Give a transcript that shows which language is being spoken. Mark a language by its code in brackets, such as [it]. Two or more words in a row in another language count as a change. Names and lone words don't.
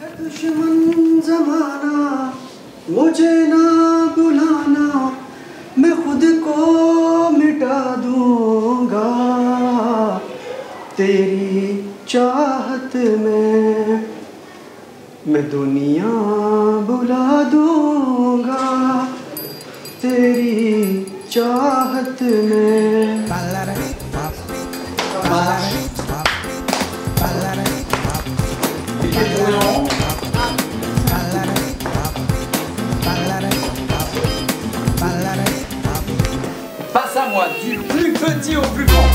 [hi] दुश्मन ज़माना मुझे ना बुलाना मैं खुद को मिटा दूंगा तेरी चाहत में मैं दुनिया बुला दूंगा तेरी चाहत में [fr] Passe à moi, du plus petit au plus grand.